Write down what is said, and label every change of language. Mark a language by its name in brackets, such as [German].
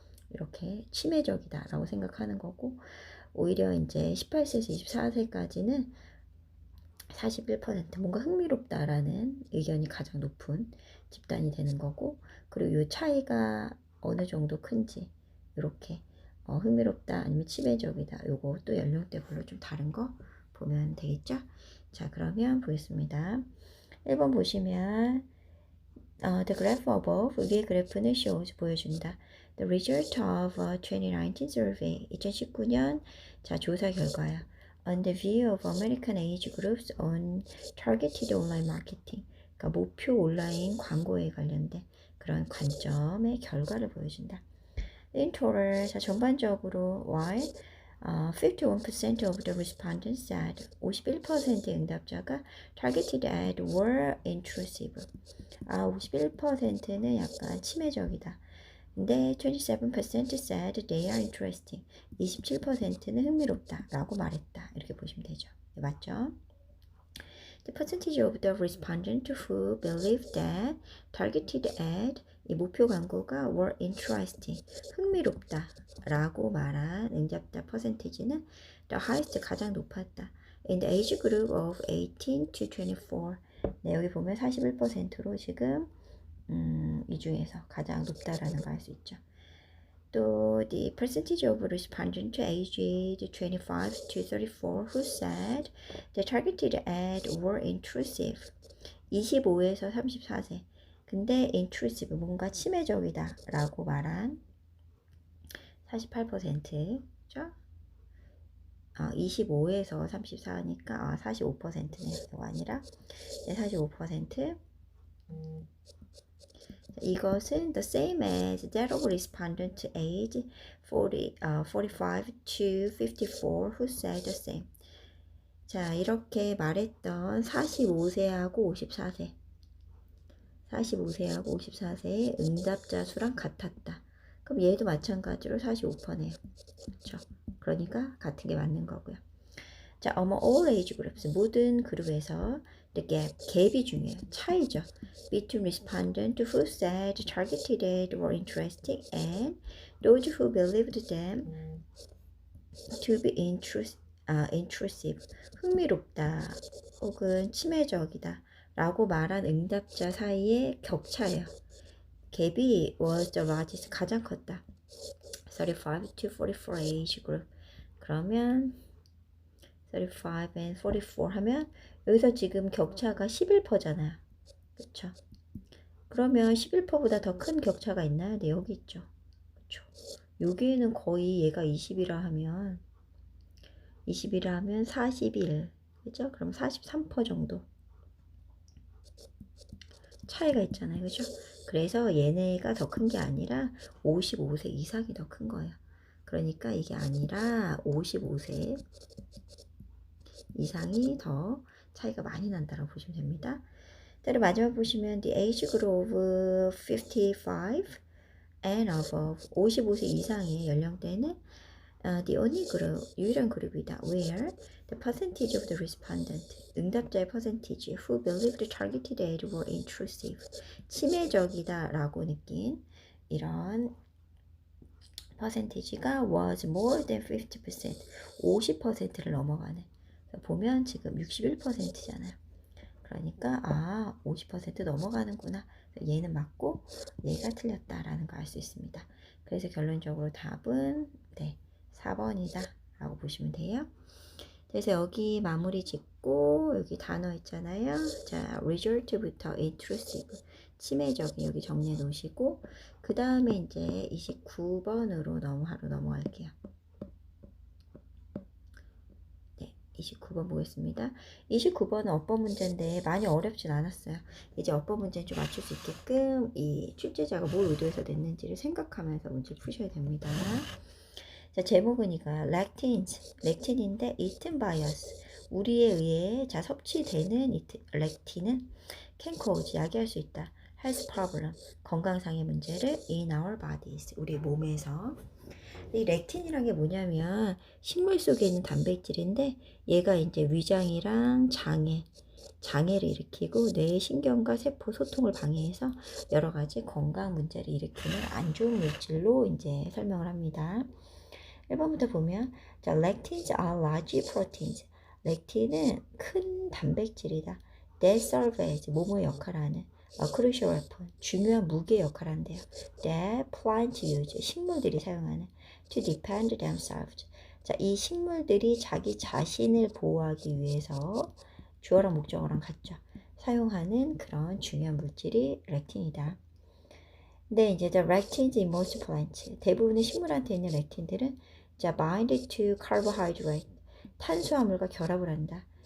[Korean] 이렇게 침해적이다라고 생각하는 거고 오히려 이제 18세에서 24세까지는 41% 뭔가 흥미롭다라는 의견이 가장 높은 집단이 되는 거고 그리고 이 차이가 어느 정도 큰지 이렇게 흥미롭다 아니면 치매적이다 요거 또 연령대별로 좀 다른 거 보면 되겠죠. 자 그러면 보겠습니다. 1번 보시면 [English] the graph above [Korean] 위의 그래프는 [English] shows [Korean] 보여준다. [English] The result of 2019 survey [Korean] 2019년 자 조사 결과야. [English] On the view of American age groups on targeted online marketing [Korean] 그러니까 목표 온라인 광고에 관련된 그런 관점의 결과를 보여준다. [English] In total [Korean] 자 전반적으로 [English] while 51% of the respondents said [Korean] 51%의 응답자가 [English] targeted ad were intrusive [Korean] 51%는 약간 침해적이다. 근데 [English] 27% said they are interesting. [Korean] 27%는 흥미롭다 라고 말했다. 이렇게 보시면 되죠. 네, 맞죠? [English] The percentage of the respondents who believed that targeted ad [Korean] 이 목표 광고가 [English] were interesting [Korean] 흥미롭다 라고 말한 응답자 퍼센티지는 [English] the highest [Korean] 가장 높았다. [English] In the age group of 18 to 24 [Korean] 네, 여기 보면 41%로 지금 이 중에서 가장 높다라는 걸 알 수 있죠. [English] 또 the percentage of respondents aged 25 to 34 who said the targeted ad were intrusive [Korean] 25에서 34세 근데 [English] intrusive [Korean] 뭔가 침해적이다 라고 말한 48%죠. 25에서 34니까 45%가 아니라 45% 이것은 [English] the same as that of respondent age 45 to 54 who said the same. [Korean] 자, 이렇게 말했던 45세하고 54세 45세하고 54세의 응답자 수랑 같았다. 그럼 얘도 마찬가지로 45%네요. 그렇죠? 그러니까 같은 게 맞는 거고요. 자, [English] among all age groups [Korean] 모든 그룹에서 [English] the gap, [Korean] 갭이 중요해요. 차이죠. [English] Between respondents who said targeted ads were interesting and those who believed them to be intrusive, [Korean] 흥미롭다 혹은 침해적이다 라고 말한 응답자 사이의 격차예요. 갭이 [English] was the largest, [Korean] 가장 컸다. [English] 35 to 44 age group. [Korean] 그러면 35 and 44 하면 여기서 지금 격차가 11%잖아요. 그쵸? 그러면 11%보다 더 큰 격차가 있나요? 네, 여기 있죠. 그쵸? 여기에는 거의 얘가 20이라 하면 41, 그죠? 그럼 43% 정도 차이가 있잖아요. 그죠? 그래서 얘네가 더 큰 게 아니라 55세 이상이 더 큰 거예요. 그러니까 이게 아니라 55세 이상이 더 차이가 많이 난다고 보시면 됩니다. [English] 그리고 마지막 보시면 the age group of 55 and above [Korean] 55세 이상의 연령대는 [English] the only group, [Korean] 유일한 그룹이다. [English] Where the percentage of the respondent, [Korean] 응답자의 [English] percentage who believed targeted ads were intrusive, [Korean] 침해적이다 라고 느낀 이런 [English] percentage가 was more than 50%, [Korean] 50%를 넘어가네. 보면 지금 61%잖아요. 그러니까 50% 넘어가는구나. 얘는 맞고 얘가 틀렸다라는 걸 알 수 있습니다. 그래서 결론적으로 답은 네, 4번이다 라고 보시면 돼요. 그래서 여기 마무리 짓고 여기 단어 있잖아요. 자, result부터 intrusive, 침해적인 여기 정리해 놓으시고 그 다음에 이제 29번으로 넘어갈게요. 29번 보겠습니다. 29번은 어법 문제인데 많이 어렵진 않았어요. 이제 어법 문제는 좀 맞출 수 있게끔 이 출제자가 뭘 의도해서 냈는지를 생각하면서 문제를 푸셔야 됩니다. 자, 제목은 이거 렉틴인데 [English] eaten by us, [Korean] 우리에 의해 섭취되는 렉틴은 [English] can cause, [Korean] 야기할 수 있다. [English] health problem, [Korean] 건강상의 문제를 [English] in our bodies, [Korean] 우리 몸에서. 이 렉틴이란 게 뭐냐면 식물 속에 있는 단백질인데 얘가 이제 위장이랑 장애를 일으키고 뇌의 신경과 세포 소통을 방해해서 여러 가지 건강 문제를 일으키는 안 좋은 물질로 이제 설명을 합니다. 1번부터 보면 자, [English] lectins are large proteins. [Korean] 렉틴은 큰 단백질이다. [English] That serve as [Korean] 몸의 역할을 하는 [English] crucial weapon, [Korean] 중요한 무기의 역할을 한대요. [English] That plants use, [Korean] 식물들이 사용하는 [English] to defend themselves. [Korean] 자, 이 식물들이 자기 자신을 보호하기 위해서 주어랑 목적어랑 같죠. 사용하는 그런 중요한 물질이 렉틴이다. 근데 이제 [English] the lectins in most plants, [Korean] 대부분의 식물한테 있는 렉틴들은 자, [English] bind to carbohydrate, [Korean] 탄수화물과 결합을 한다.